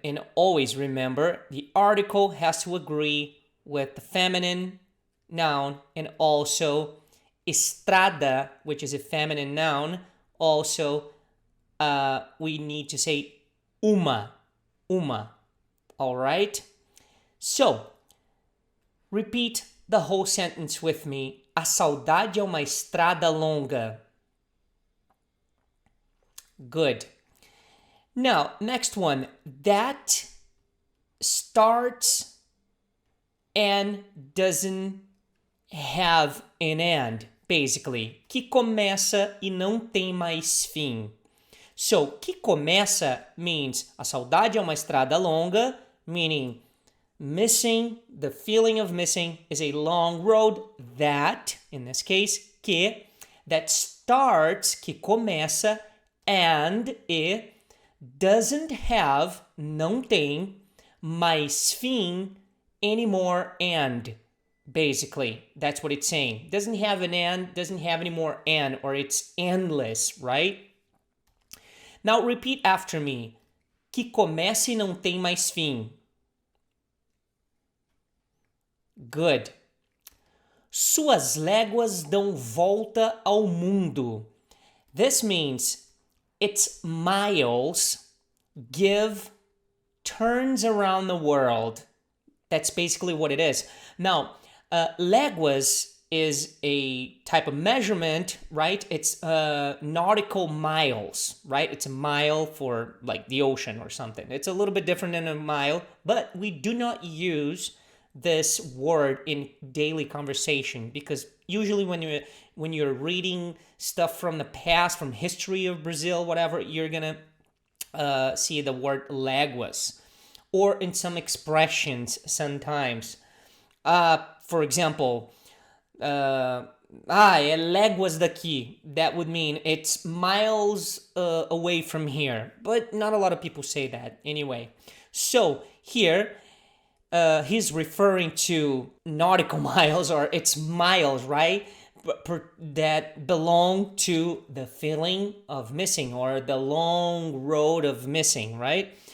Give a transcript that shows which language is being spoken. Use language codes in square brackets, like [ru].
[en] And always remember, the article has to agree with the feminine noun, and also estrada, which is a feminine noun, also we need to say uma. All right? So, repeat the whole sentence with me. [pt] A saudade é uma estrada longa. [en] Good. Now, next one. That starts and doesn't have an end, basically. [pt] Que começa e não tem mais fim. [en] So, [pt] que começa [en] means [pt] a saudade é uma estrada longa, [en] meaning missing, the feeling of missing is a long road. That, in this case, that starts, [pt] que começa, [en] and it doesn't have, [pt] não tem, mais fim, [en] anymore end. Basically, that's what it's saying. Doesn't have an end, doesn't have any more end, or it's endless, right? Now repeat after me. [pt] Que começa e não tem mais fim. Good. Suas léguas dão volta ao mundo. [en] This means its miles give turns around the world. That's basically what it is. Now, léguas is a type of measurement, right? It's nautical miles, right? It's a mile for like the ocean or something. It's a little bit different than a mile, but we do not use this word in daily conversation because usually when you're reading stuff from the past, from history of Brazil, whatever, you're gonna see the word léguas, or in some expressions sometimes. For example, [pt] é léguas daqui. [en] That would mean it's miles away from here. But not a lot of people say that anyway. So here, he's referring to nautical miles, or it's miles, right? That belong to the feeling of missing, or the long road of missing, right?